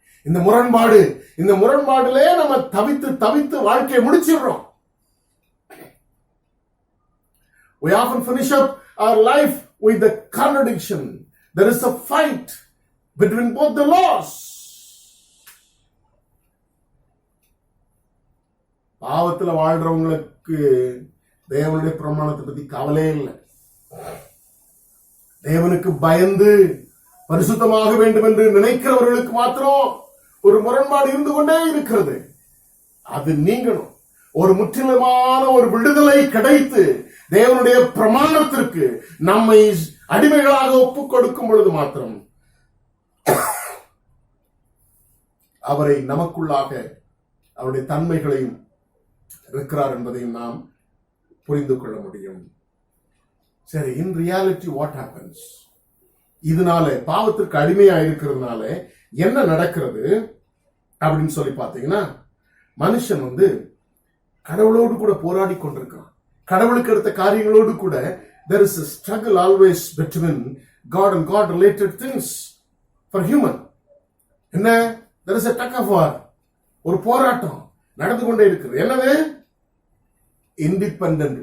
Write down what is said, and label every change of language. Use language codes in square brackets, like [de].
[ta] இந்த முரண்பாடுலே நம்ம தவித்து வாழ்க்கையை முடிச்சிடுறோம். [en] We often finish up our life with the contradiction. There is a fight between both the laws. [ta] பாவத்துல வாழ்றவங்களுக்கு தேவனுடைய பிரமாணத்தை பத்தி கவலையே இல்லை. தேவனுக்கு பயந்து பரிசுத்தமாக வேண்டும் என்று நினைக்கிறவர்களுக்கு மாத்திரம் ஒரு முரண்பாடு இருந்து கொண்டே இருக்கிறது. அது நீங்கணும். ஒரு முற்றிலுமான ஒரு விடுதலை கிடைத்து தேவனுடைய பிரமாணத்திற்கு நம்மை அடிமைகளாக ஒப்புக் கொடுக்கும் பொழுது மாத்திரம் அவரை நமக்குள்ளாக அவருடைய தன்மைகளையும் இருக்கிறார் என்பதையும் நாம் புரிந்து கொள்ள முடியும். சரி, இன் ரியாலிட்டி வாட் ஹேப்பன்ஸ்? இதனால பாவத்திற்கு அடிமையா இருக்கிறதுனால என்ன நடக்கிறது அப்படின்னு சொல்லி பார்த்தீங்கன்னா, மனுஷன் கடவுளோடு கூட போராடி கொண்டிருக்கான். கடவுளுக்கு அடுத்த காரியங்களோடு கூட [en] there is a struggle always between God and God related things for human. [ta] என்ன? [en] there is a tug of war, [ta] ஒரு போராட்டம் நடந்து கொண்டே இருக்கிறது. என்னது? [en] independent.